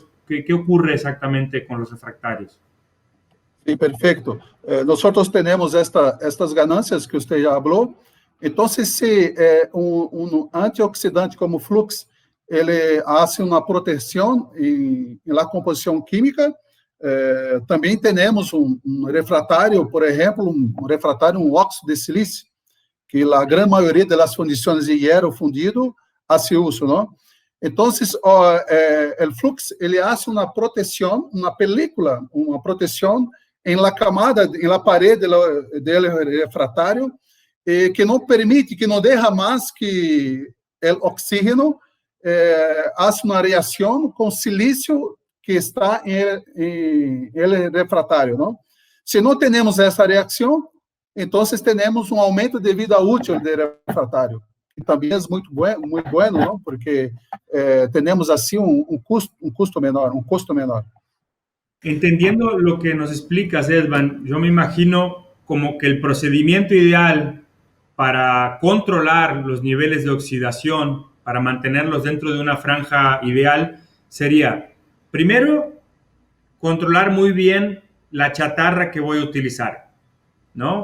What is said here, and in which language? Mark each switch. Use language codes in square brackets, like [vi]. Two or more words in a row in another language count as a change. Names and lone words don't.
[es] ¿Qué ocurre exactamente con los refractarios? Sí, perfecto. Nosotros tenemos estas ganancias que usted ya habló. Entonces, si un antioxidante como Flux, [pt] ele [es] hace una protección en la composición química, [pt] também temos refratário, por exemplo, refratário, óxido de silício, que a grande maioria das fundições de [es] hierro fundido hace uso, [pt] não? Então, o Flux, ele hace uma proteção, uma película, uma proteção em la camada, em la parede do refratário, que não permite, que não deixa mais que o [es] oxígeno hace [pt] uma reação com silício que está em refratário, não? Se não temos essa reação, então temos um aumento de vida útil do refratário. E também é muito bueno, não? Porque temos assim um custo menor. [es] Entendiendo lo que nos explicas, Edvan, yo me imagino como que el procedimiento ideal para controlar los niveles de oxidación, para mantenerlos dentro de una franja ideal, sería, primero, controlar muy bien la chatarra que voy a utilizar, ¿no?